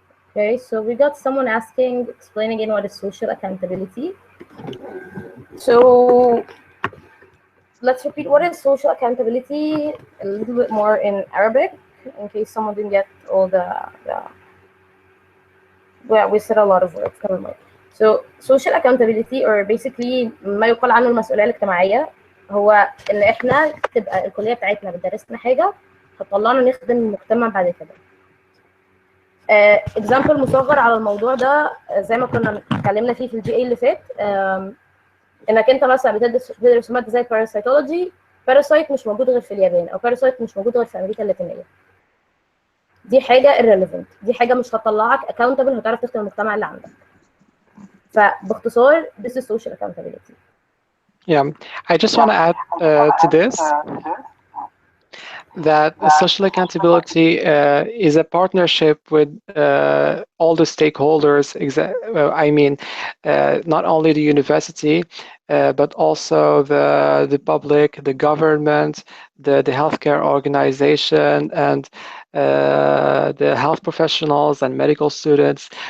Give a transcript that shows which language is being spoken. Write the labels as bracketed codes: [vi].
[en] Okay, so we got someone asking, explain again what is social accountability. So let's repeat what is social accountability a little bit more in Arabic, in case someone didn't get all the well, we said a lot of words. Never mind. So social accountability or basically [ar] ما يقال عنه المسؤولية الاجتماعية هو إن إحنا تبقى الكلية بتاعتنا بتدرسنا حاجة هتطلعنا نخدم المجتمع بعد كده. اكزامبل مصغر على الموضوع ده زي ما كنا اتكلمنا فيه في الجي اي اللي فات. انك انت مثلا بتدرس ماده زي الباراسيتولوجي، باراسايت مش موجود غير في اليابان او باراسايت مش موجود غير في امريكا اللاتينيه. دي حاجه irrelevant، دي حاجه مش هتطلعك accountable، هتعرف تخدم المجتمع اللي عندك. فباختصار [en] this is social accountability. Yeah, I just want to add to this that social accountability is a partnership with all the stakeholders. I mean, not only the university, but also the public, the government, the healthcare organization, and the health professionals and medical students.